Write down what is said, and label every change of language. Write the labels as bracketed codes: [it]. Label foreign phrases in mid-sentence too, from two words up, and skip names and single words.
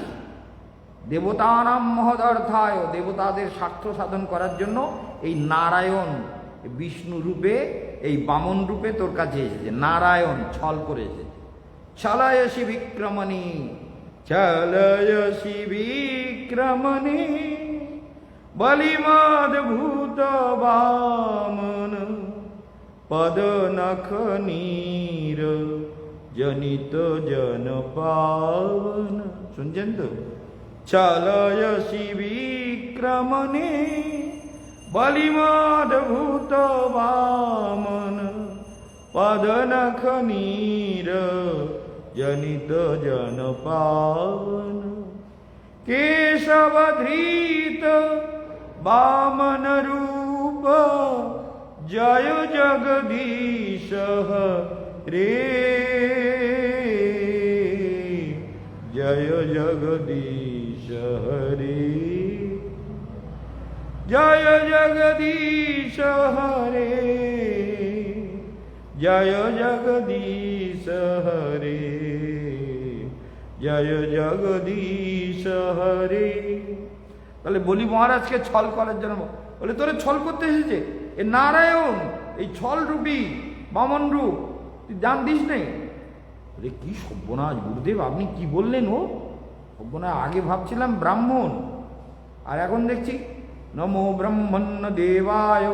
[sa] দেবতানাম মহদর্থায়, [bn] দেবতাদের স্বার্থ সাধন করার জন্য এই নারায়ণ বিষ্ণু রূপে, এই বামন রূপে তোর কাছে এসেছে। নারায়ণ ছল করে এসেছে। [sa] ছলয়সি বিক্রমণী, ছলয়সি বিক্রমণী बलिमद्भूत वामन पद नख नीर जनित जन पावन। [bn] শুনছেন তো? [sa] চলয়সি বিক্রমণে বলিমদ্ভূত বামন পদ নখ নীর जनित जन पावन। केशवधृत वामन रूप जय जगदीश रे जय जगदीश हरे जय जगदीश हरे जय जगदीश हरे जय जगदीश हरे। [bn] তাহলে বলি মহারাজকে ছল করার জন্য বলে, তোরে ছল করতে এসেছে এ নারায়ণ, এই ছল রূপী বামন রূপ, তুই জান দিস নেই? বলে কি সর্বনাশ গুরুদেব, আপনি কি বললেন? ও সর্বনাশ, আগে ভাবছিলাম ব্রাহ্মণ, আর এখন দেখছি [sa] নমো ব্রহ্মণ্য দেবায়।